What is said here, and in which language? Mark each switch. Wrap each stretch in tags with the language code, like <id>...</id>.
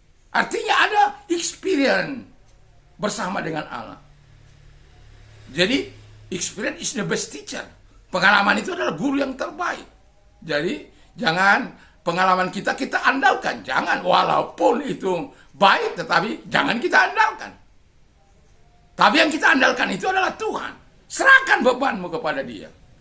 <id>Artinya ada experience bersama dengan Allah. Jadi</id> <en>experience is the best teacher.</en> <id>Pengalaman itu adalah guru yang terbaik. Jadi jangan pengalaman kita andalkan. Jangan, walaupun itu baik, tetapi jangan kita andalkan. Tapi yang kita andalkan itu adalah Tuhan. Serahkan bebanmu kepada Dia.</id>